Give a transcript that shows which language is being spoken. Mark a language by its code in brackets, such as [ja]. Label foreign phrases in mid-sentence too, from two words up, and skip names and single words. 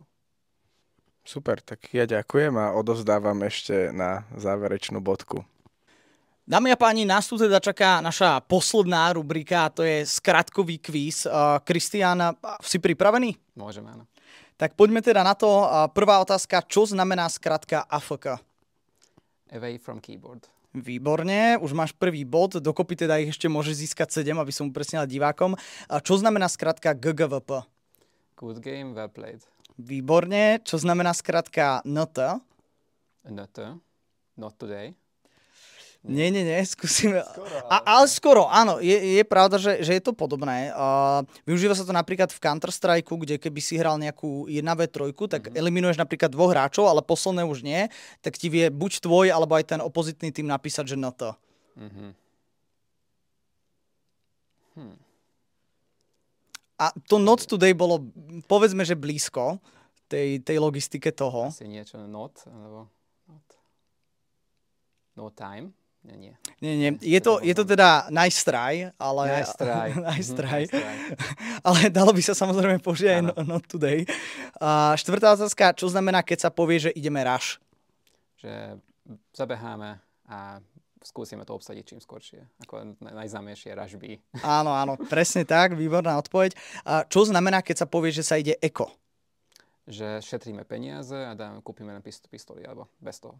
[sk] Super, tak ja ďakujem a odovzdávam ešte na záverečnú bodku. Dámy a páni, nás tu teda čaká naša posledná rubrika, to je skratkový kvíz. Kristián, si pripravený? Môžeme, áno. Tak poďme teda na to. Prvá otázka, čo znamená skratka AFK? [en] Away from keyboard. [sk] Výborne, už máš prvý bod, dokopy teda ich ešte môžeš získať 7, aby som upresnil divákom. Čo znamená skratka GGVP? [en] Good game, well played. [sk] Výborne, čo znamená skratka NT? [en] NT, not today. [sk] Nie, skúsime. Ale skoro, áno, je pravda, že je to podobné. Využíva sa to napríklad v Counter-Strike, kde keby si hral nejakú 1v3, tak eliminuješ napríklad 2 hráčov, ale posledné už nie, tak ti vie buď tvoj, alebo aj ten opozitný tým napísať, že NT. A to [en] not today [sk] bolo, povedzme, že blízko tej logistike toho. Asi niečo [en] not, alebo not. No time. [sk] Nie. Je to teda [en] nice try, [sk] ale... [en] Nice try. [sk] Ale dalo by sa samozrejme použiť aj [en] not today. [sk] Štvrtá otázka, čo znamená, keď sa povie, že ideme rush? Že zabeháme a skúsime to obsadiť čím skoršie. Ako najznámejšie rush B. Áno, presne tak, výborná odpoveď. Čo znamená, keď sa povie, že sa ide eko? Že šetríme peniaze a kúpime len pistoly, alebo bez toho.